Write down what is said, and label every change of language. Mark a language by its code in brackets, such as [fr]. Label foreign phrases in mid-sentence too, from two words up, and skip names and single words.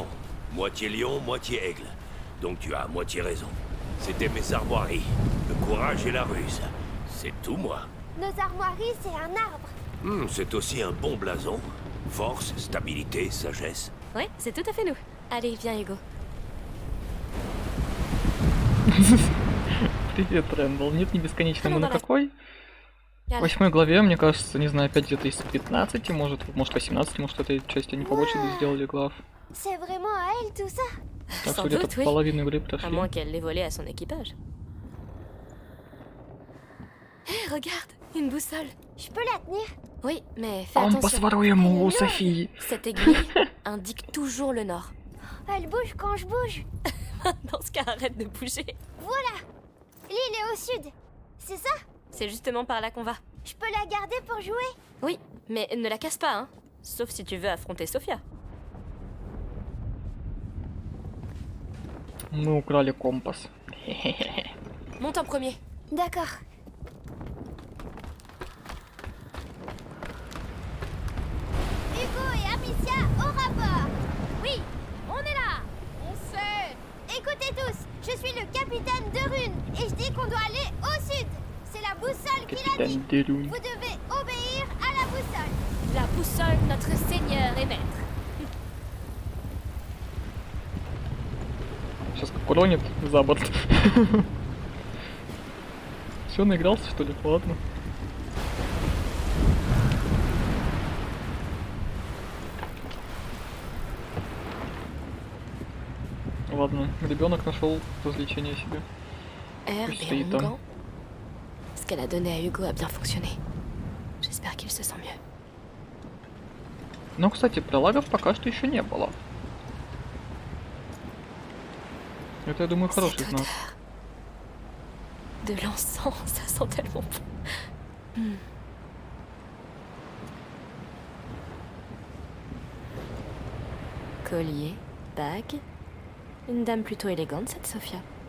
[fr] Moitié lion, moitié aigle. Donc tu as à moitié raison. C'était mes armoiries. Le courage et la ruse. C'est tout moi. Nos armoiries, c'est un arbre. C'est aussi un bon blason. Force, stabilité, sagesse. Oui, c'est tout à fait nous. Allez, viens, Hugo. [ru] Привет, Рэндалл. Нет, не бесконечно, мы Ну, на давай. какой? В [fr] Allez. [ru] 8 главе, мне кажется, не знаю, опять где-то из 15, может 18, может, этой части они побольше сделали глав. [fr] C'est vraiment à elle tout ça? [ru] Так [fr] Sans [ru] что где-то [fr] doute, oui. [ru] половину игры [fr] À [ru] прошли. [fr] moins qu'elle l'ait volé à son équipage. Hé, regarde, une boussole. Je peux la tenir? Oui, mais fais [ru] Он [fr] attention. [ru] своруем у Софии. [fr] Cette aiguille indique toujours le nord. Elle bouge quand je bouge. Dans ce cas, arrête de bouger. Voilà. L'île est au sud. C'est ça? C'est justement par là qu'on va. Je peux la garder pour jouer? Oui, mais ne la casse pas, hein. Sauf si tu veux affronter Sophia. [ru] Мы украли компас. [fr] Monte en premier. D'accord. Hugo et Amicia au rapport. Oui, on est là. On sait. Écoutez tous, je suis le capitaine de Rune et je dis qu'on doit aller au sud. C'est la boussole qui l'a dit. [ru] Капитан Дерюнь. [fr] Vous devez obéir à la boussole. La boussole, notre seigneur et maître. [ru] Сейчас как уронит за борт. Все, наигрался, что ли? Ладно. Ладно, ребенок нашел развлечение себе. [fr] Herbe Juste et les temps. onguent. Ce qu'elle a donné à Hugo a bien fonctionné. J'espère qu'il se sent mieux. [ru] Но, кстати, пролагов пока что еще не было. Это, я думаю, хороший [fr] Cette [ru] знак. [fr] odeur de l'encens, ça sent tellement bon. Collier, bague. Une dame plutôt élégante, cette Sophia.